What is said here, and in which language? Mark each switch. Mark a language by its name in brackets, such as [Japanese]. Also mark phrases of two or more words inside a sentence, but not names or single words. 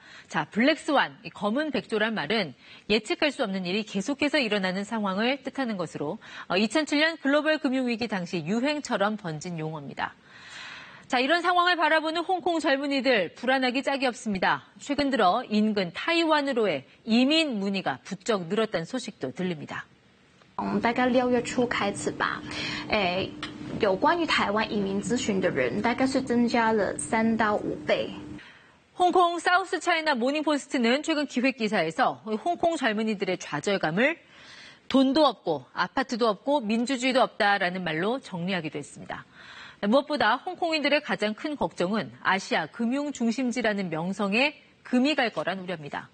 [Korean] 자, 블랙스완, 검은 백조란 말은 예측할 수 없는 일이 계속해서 일어나는 상황을 뜻하는 것으로 2007년 글로벌 금융위기 당시 유행처럼 번진 용어입니다. 자, 이런 상황을 바라보는 홍콩 젊은이들 불안하기 짝이 없습니다. 최근 들어 인근 타이완으로의 이민 문의가 부쩍 늘었다는 소식도 들립니다. [Chinese] 大概6月初开始吧，有关于台湾移民咨询的人大概是增加了3到5倍。 [Korean] 홍콩 사우스 차이나 모닝포스트는 최근 기획 기사에서 홍콩 젊은이들의 좌절감을 돈도 없고 아파트도 없고 민주주의도 없다라는 말로 정리하기도 했습니다. 무엇보다 홍콩인들의 가장 큰 걱정은 아시아 금융 중심지라는 명성에 금이 갈 거란 우려입니다.